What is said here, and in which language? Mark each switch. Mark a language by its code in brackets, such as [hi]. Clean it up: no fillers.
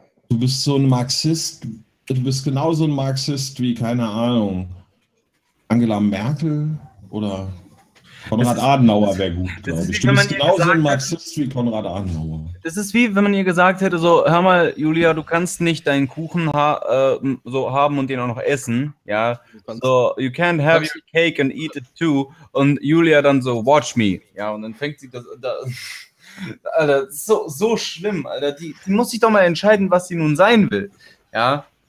[de] Du bist so ein Marxist, du bist genauso ein Marxist wie, keine Ahnung, Angela Merkel oder Konrad Adenauer wäre gut, glaube ich. Du bist genauso ein Marxist wie Konrad Adenauer. Das ist wie, wenn man ihr gesagt hätte, so, hör mal, Julia, du kannst nicht deinen Kuchen so haben und den auch noch essen, ja. [en] So, you can't have your cake and eat it too. [de] Und Julia dann so, [en] watch me. [de] Ja, und dann fängt sie das Alter, so schlimm, Alter. Die muss sich doch mal entscheiden, was sie nun sein will, ja.